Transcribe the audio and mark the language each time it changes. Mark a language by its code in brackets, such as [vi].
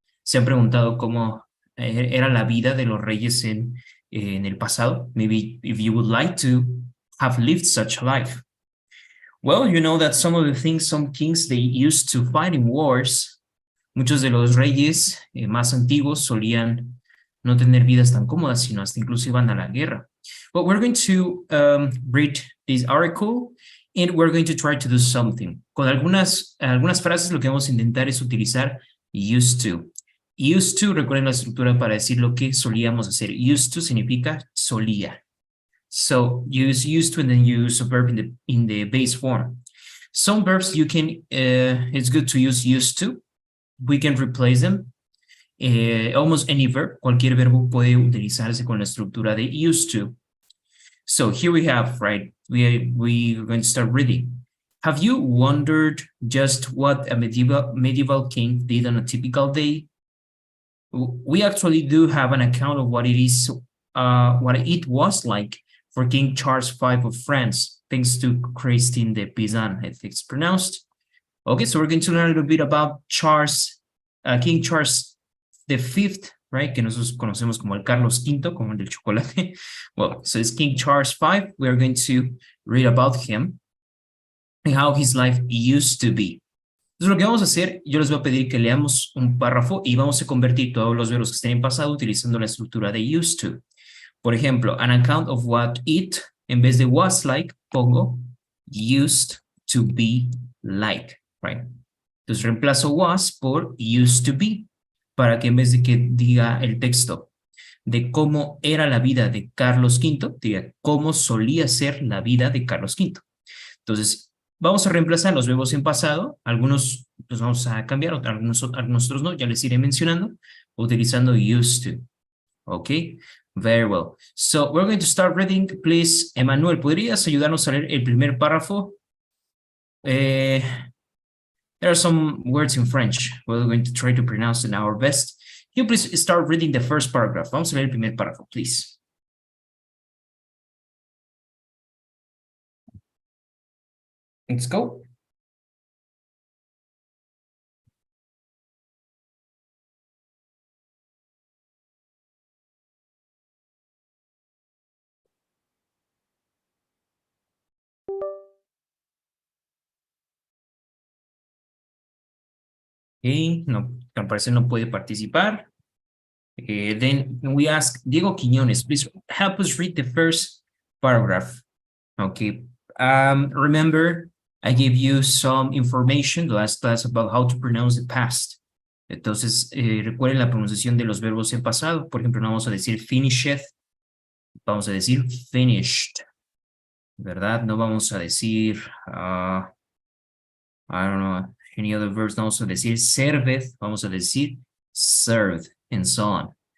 [es] ¿Se han preguntado cómo era la vida de los reyes en el pasado? [en] Maybe if you would like to have lived such a life. Well, you know that some of the things some kings they used to fight in wars. [es] Muchos de los reyes más antiguos solían no tener vidas tan cómodas, sino hasta incluso iban a la guerra. [en] But we're going to read this article and we're going to try to do something. [es] Con algunas frases lo que vamos a intentar es utilizar used to. Used to, recuerden la estructura para decir lo que solíamos hacer. Used to significa solía. [en] So use used to and then use a verb in the base form. Some verbs you can, it's good to use used to. We can replace them. Almost any verb, [es] cualquier verbo puede utilizarse con la estructura de used to. [en] So here we have, right, we're going to start reading. Have you wondered just what a medieval king did on a typical day? We actually do have an account of what it was like for King Charles V of France, thanks to Christine de Pizan, I think it's pronounced. Okay, so we're going to learn a little bit about King Charles V, right? [es] Que nosotros conocemos como el Carlos V, como el del chocolate. [en] Well, so it's King Charles V. We're going to read about him and how his life used to be. [es] Entonces, lo que vamos a hacer, yo les voy a pedir que leamos un párrafo y vamos a convertir todos los verbos que estén en pasado utilizando la estructura de used to. Por ejemplo, [en] an account of what it, [es] en vez de [en] was like, [es] pongo [en] used to be like, right? [es] Entonces, reemplazo was por used to be, para que en vez de que diga el texto de cómo era la vida de Carlos V, diga cómo solía ser la vida de Carlos V. Entonces, vamos a reemplazar los verbos en pasado, algunos los vamos a cambiar, algunos otros no, ya les iré mencionando, utilizando used to. [en] Okay, very well. So, we're going to start reading. Please, [es] Emmanuel, ¿podrías ayudarnos a leer el primer párrafo? [en] There are some words in French. We're going to try to pronounce it our best. Can you please start reading the first paragraph? [es] Vamos a leer el primer párrafo, [en] please. Let's go. [es] Okay, no, al parecer no puede participar. [en] Then we ask Diego Quiñones, please help us read the first paragraph. Okay, remember, I gave you some information the last class about how to pronounce the past. [es] Entonces, recuerden la pronunciación de los verbos en pasado. Por ejemplo, no vamos a decir finished, vamos a decir finished, ¿verdad? No vamos a decir, [en] I don't know, any other verbs. [es] No vamos a decir served, vamos a decir served, [en] and so on.